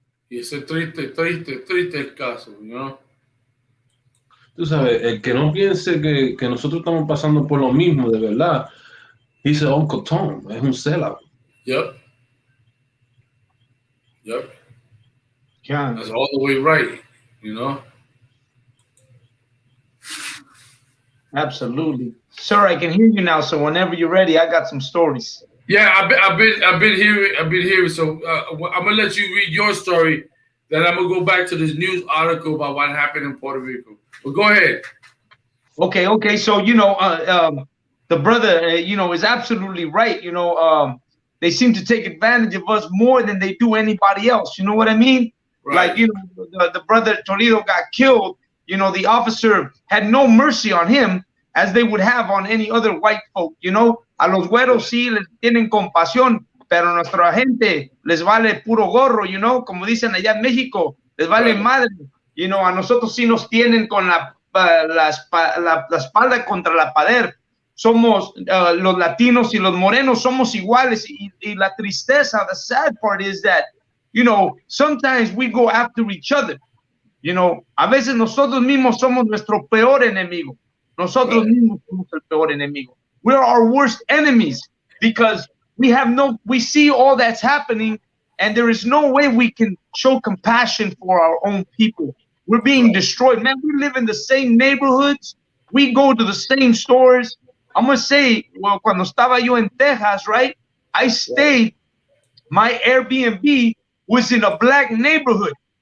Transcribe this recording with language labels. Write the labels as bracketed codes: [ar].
[es] Y ese triste el caso, ¿no? Tú sabes, el que no piense que nosotros estamos pasando por lo mismo, de verdad, dice Uncle Tom, es un sellout. [en] Yep. Yep. John. That's all the way right, you know? Absolutely. Sir, I can hear you now, so whenever you're ready, I got some stories. Yeah, I've been hearing. So I'm gonna let you read your story. Then I'm gonna go back to this news article about what happened in Puerto Rico. But go ahead. Okay. So the brother, is absolutely right. They seem to take advantage of us more than they do anybody else. You know what I mean? Right. Like the brother Toledo got killed. The officer had no mercy on him as they would have on any other white folk. [es] A los güeros sí les tienen compasión, pero a nuestra gente les vale puro gorro, como dicen allá en México, les vale madre. A nosotros sí nos tienen con la espalda contra la pared. somos los latinos y los morenos somos iguales. Y la tristeza, [en] the sad part is that, you know, sometimes we go after each other. You know, [es] a veces nosotros mismos somos nuestro peor enemigo. Nosotros mismos somos el peor enemigo. [en] We're our worst enemies because we see all that's happening, and there is no way we can show compassion for our own people. We're being destroyed. Man, we live in the same neighborhoods. We go to the same stores. I'm going to say, well, [es] cuando estaba yo en Texas, [en] right? I stayed, my Airbnb was in a black neighborhood.